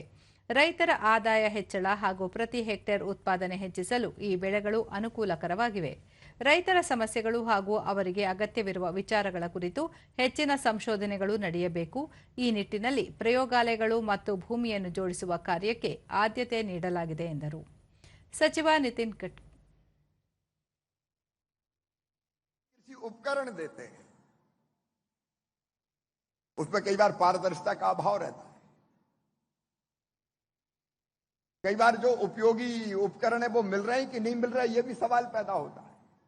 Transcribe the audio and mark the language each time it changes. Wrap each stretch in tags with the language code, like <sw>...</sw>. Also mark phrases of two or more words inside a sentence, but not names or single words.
<kn>ರೈತರ ಆದಾಯ ಹೆಚ್ಚಳ ಹಾಗೂ ಪ್ರತಿ ಹೆಕ್ಟೇರ್ ಉತ್ಪಾದನೆ ಹೆಚ್ಚಿಸಲು ಈ ಬೆಳೆಗಳು ಅನುಕೂಲಕರವಾಗಿವೆ. ರೈತರ ಸಮಸ್ಯೆಗಳು ಹಾಗೂ ಅವರಿಗೆ ಅಗತ್ಯವಿರುವ ವಿಚಾರಗಳ ಕುರಿತು ಹೆಚ್ಚಿನ ಸಂಶೋಧನೆಗಳು ನಡೆಯಬೇಕು. ಈ ನಿಟ್ಟಿನಲ್ಲಿ ಪ್ರಯೋಗಾಲಯಗಳು ಮತ್ತು ಭೂಮಿಯನ್ನು ಜೋಡಿಸುವ ಕಾರ್ಯಕ್ಕೆ ಆದ್ಯತೆ ನೀಡಲಾಗಿದೆ ಎಂದರು. ಸಚಿವ ನಿತಿನ್ ಗಡ್ಕರಿ</kn> <hi>उपकरण देते हैं, उसमें कई बार पारदर्शिता का अभाव रहता है. कई बार जो उपयोगी उपकरण है वो मिल रहे हैं कि नहीं मिल रहे हैं, ये भी सवाल पैदा होता है.</hi>